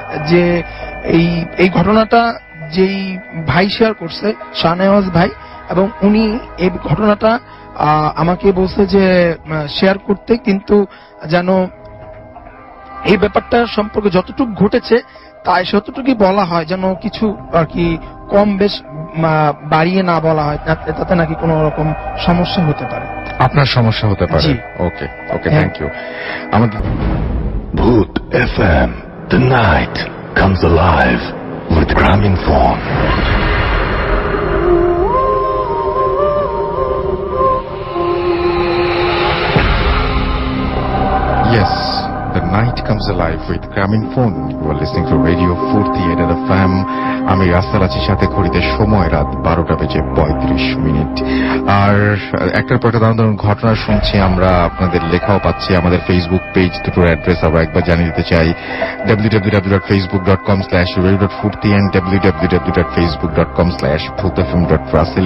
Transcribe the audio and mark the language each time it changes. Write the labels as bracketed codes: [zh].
[bn] যে এই ঘটনাটা যেই ভাই শেয়ার করছে, শাহনেওয়াজ ভাই, এবং উনি এই ঘটনাটা আমাকে বলছে যে শেয়ার করতে, কিন্তু যেন এই ব্যাপারটা সম্পর্কে যতটুকু ঘটেছে তাই যতটুকুই বলা হয়, যেন কিছু আর কি কম বেশ বাড়িয়ে না বলা হয়, তাতে নাকি কোনো রকম সমস্যা হতে পারে। আপনার সমস্যা হতে পারে? [en] Okay okay, thank you. [bn] আমাদের [en] Bhoot FM, the night comes alive with Graminphone. Yes, the night comes alive with Graminphone. You are listening to Radio 48 FM. [bn] আমি রাস্তার আছি, সাথে ঘড়িতে সময় রাত 12:35। আর একটার পর একটা দারুণ ঘটনা শুনছি আমরা, আপনাদের লেখাও পাচ্ছি। আমাদের ফেসবুক পেজ দুটোর অ্যাড্রেস আবার একবার জানিয়ে দিতে চাই, www.facebook.com/radio.40 and www.facebook.com/bhootfm.russell।